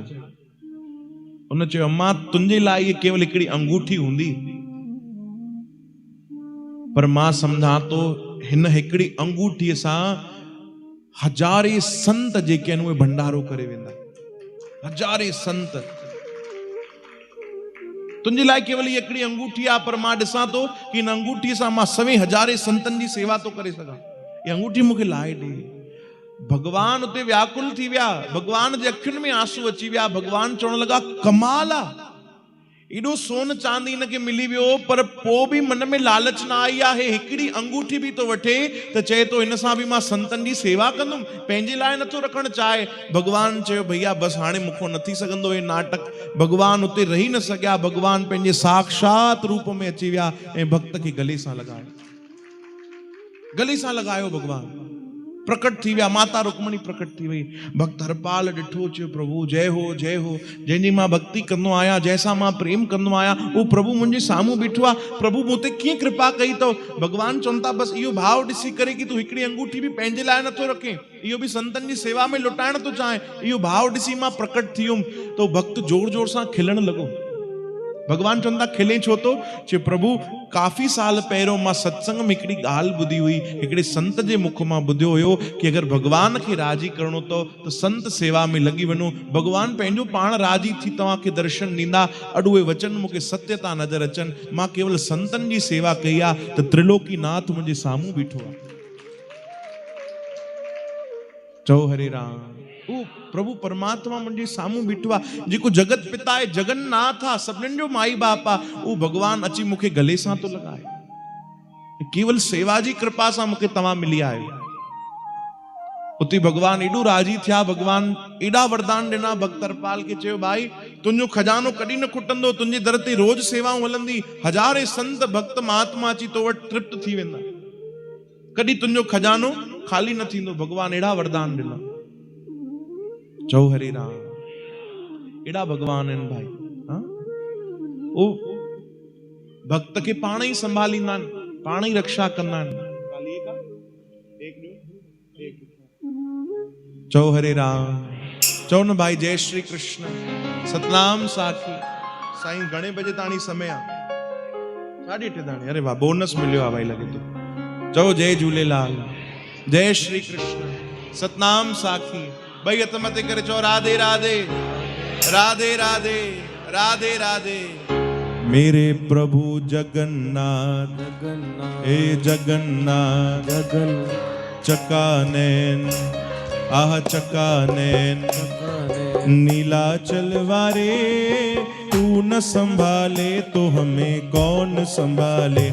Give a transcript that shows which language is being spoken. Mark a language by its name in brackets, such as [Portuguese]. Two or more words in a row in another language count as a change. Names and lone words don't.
[Sindhi] उन चयो अम्मा तुंहिंजे लाइ इहे केवल हिकिड़ी अंगूठी हूंदी, पर मां सम्झां थो हिन हिकिड़ी अंगूठीअ सां हज़ारे संत जेके आहिनि उहे भंडारो करे वेंदा, हज़ारे संत। तुंहिंजे लाइ केवल ही हिकिड़ी अंगूठी आहे, पर मां ॾिसां थो कि इन अंगूठीअ सां मां सवे हज़ारे संतनि जी सेवा थो करे सघां, इहा अंगूठी मूंखे लाहे ॾे। भगवान उते व्याकुल थी विया, भगवान जे अखियुनि में आंसू अची विया। भगवान चवण लगा कमाल आ, एडो सोन चांदी इनके मिली वियो, पर पो भी मन में लालच ना आई आहे। हिकड़ी अंगूठी भी तो वठे त चए तो इन सां भी मां संतन जी सेवा कंदुमि, पंहिंजे लाइ नथो रखण चाहे। भगवान चयो भैया बस हाणे मूंखों न थी सघंदो हे नाटक। भगवान उते रही न सघिया, भगवान पंहिंजे साक्षात रूप में अची विया ऐं भक्त खे गले सां लगायो, गले सां लगायो। भगवान प्रकट थी विया, माता रुक्मणी प्रकट थी वई। भक्त हरपाल ॾिठो, चयो प्रभु जय हो जय हो, जंहिंजी मां भक्ति कंदो आहियां, जंहिंसां मां प्रेम कंदो आहियां, उहो प्रभु मुंहिंजे साम्हूं बीठो आहे। प्रभु मूं ते कीअं कृपा कई अथव। भगवान चवनि था बसि इहो भाव ॾिसी करे कि तूं हिकिड़ी अंगूठी बि पंहिंजे लाइ नथो रखे, इहो बि संतनि जी सेवा में लुटाइण थो चाहे, इहो भाव ॾिसी मां प्रकट थी वियुमि। तो भक्त जोर जोर सां खिलण लॻो। भगवान चवंदा खिले छो तो? चयो प्रभु काफ़ी साल पहिरियों मां सत्संग में हिकिड़ी ॻाल्हि ॿुधी हुई, हिकिड़े संत जे मुख मां ॿुधियो हुयो कि अगरि भगवान खे राज़ी करणो अथव त संत सेवा में लॻी वञो, भगवान पंहिंजो पाण राज़ी थी तव्हांखे दर्शन ॾींदा। अॼु उहे वचन मूंखे सत्य था नज़र अचनि। मां केवल संतनि जी सेवा कई आहे त त्रिलोकीनाथ मुंहिंजे साम्हूं बीठो आहे। चओ हरे राम। ओ प्रभु परमात्मा मुंहिंजे साम्हूं बीठो आहे, जेको जगत पिता आहे, जगन्नाथ आहे, सभिनीनि जो माई बाप आहे, उहो भगवान अची मूंखे गले सां थो लॻाए। केवल सेवा जी कृपा सां मूंखे तव्हां मिली आयो। उते भगवान एॾो राजी थिया, भगवान एॾा वरदान ॾिना। भक्त हरपाल खे चयो भाई तुंहिंजो खजानो कॾहिं न खुटंदो, तुंहिंजे दर ते रोज सेवाऊं हलंदी, हज़ारे संत भक्त महात्मा अची तो वटि तृप्त थी वेंदा, कॾहिं तुंहिंजो खजानो ख़ाली न थींदो। भगवान एॾा वरदान ॾिना। चओ हरे राम। एड़ा भगवान आहिनि भाई। ओ भक्त खे पाण ई संभालींदा आहिनि, पाण ई रक्षा कंदा आहिनि। चओ हरे राम। चओ न भाई जय श्री कृष्ण, सतनाम साखी। साईं घणे बजे ताणी समय आहे? 8:30 ताणी। अरे वाह, बोनस मिलियो आहे भाई लगे तो। चओ जय झूलेलाल, जय श्री कृष्ण, सतनाम साखी। भाई हथ मथे करे चो राधे राधे राधे राधे राधे राधे। [Hindi] मेरे प्रभु जगन्नाथ जगन्नाथ हे जगन्नाथ जगन्नाथ चकानैन आह चकानैन नीलाचल वारे, तू न संभाले तो हमें कौन संभाले।